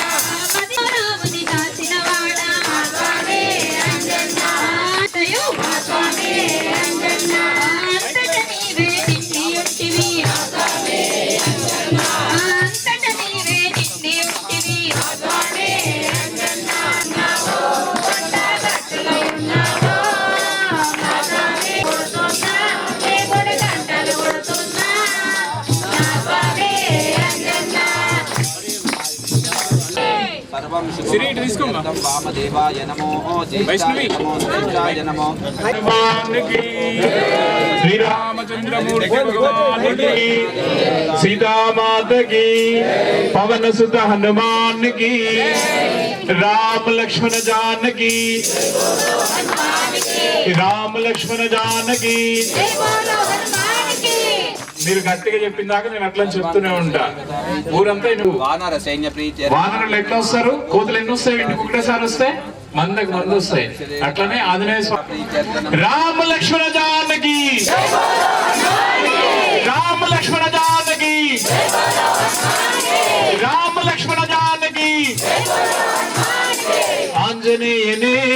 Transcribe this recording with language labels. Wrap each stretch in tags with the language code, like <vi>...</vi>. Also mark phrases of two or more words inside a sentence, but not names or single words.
<te>మది రాముని దాచిన వాడా నా స్వామి అంజన్నా ఆటయు నా స్వామి అంజన్నా అంతట నీవే నిండి ఉంటివి నా స్వామి అంజన్నా అంతట నీవే నిండి ఉంటివి నా స్వామి అంజన్నా ఉన్నావో కొండ గట్టులో ఉన్నావో నా స్వామి కొడుతున్నా నీ గుడి గంటలు కొడుతున్నా నా స్వామి అంజన్నా</te> <sa>सर्वं शुभं वामदेवाय नमो ज्येष्ठाय नमो श्रेष्ठाय नमो</sa> <hi>भगवान की श्री रामचंद्र मूर्ति भगवान की सीता माता की पवन सुत हनुमान की राम लक्ष्मण जानकी राम लक्ष्मण जानकी जय बोलो</hi> <te>హనుమానికి మీరు గట్టిగా చెప్పిన దాకా నేను అట్లా చెప్తూనే ఉంటా ఊరంతా నువ్వు</te> <sa>वानर सैन्य प्रीत्य</sa> <te>వానరులు ఎట్లా వస్తారు కోతులు ఎన్ని వస్తాయి ఇంటికి ఒకటేసారి వస్తాయి మందకు మంది వస్తాయి అట్లనే ఆంజనేయ స్వామి రామ లక్ష్మణ జానకి రామ లక్ష్మణ జానకి రామ లక్ష్మణ జానకి ఆంజనేయనే</te>